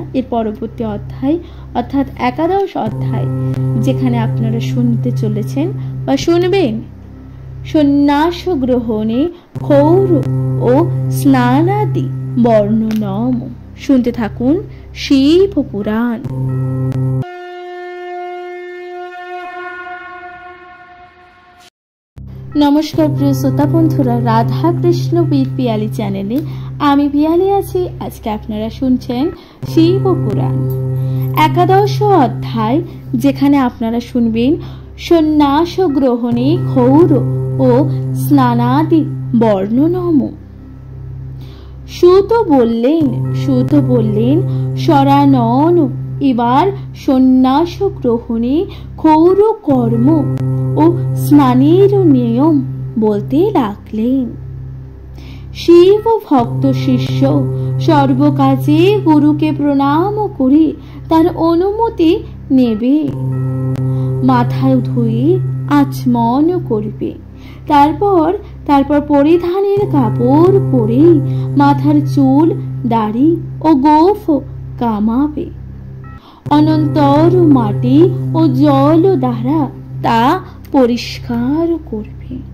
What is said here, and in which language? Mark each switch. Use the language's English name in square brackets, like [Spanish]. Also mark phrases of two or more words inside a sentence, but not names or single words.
[Bangla] এর পরবর্তী অধ্যায় অর্থাৎ একাদশ অধ্যায়, যেখানে আপনারা শুনতে চলেছেন বা শুনবেন সন্ন্যাস গ্রহণে ক্ষৌর ও স্নানাদি বর্ণনম। শুনতে থাকুন শিব পুরাণ। নমস্কার প্রিয় শ্রোতা বন্ধুরা রাধা কৃষ্ণ বিদ পিয়ালী চ্যানেলে আমি পিয়ালী আছি। আজ কে আপনারা শুনছেন শিব পুরাণ একাদশ অধ্যায়, যেখানে আপনারা শুনবেন সন্ন্যাস গ্রহণে ঘোর ও স্নানাদি বর্ণনম। সূত বললেন শরানন এবার সন্ন্যাস গ্রহণে ঘোর কর্ম ও স্নানের নিয়ম বলতে লাগলেন। শিব ভক্ত শিষ্য সর্বকাজে গুরুকে প্রণাম করে তার অনুমতি নেবে, মাথা ধুয়ে আচমন করবে, তারপর পরিধানের কাপড় পরে মাথার চুল দাড়ি ও গোফ কামাবে, অনন্তর মাটি ও জল দ্বারা তা পরিষ্কার করবে।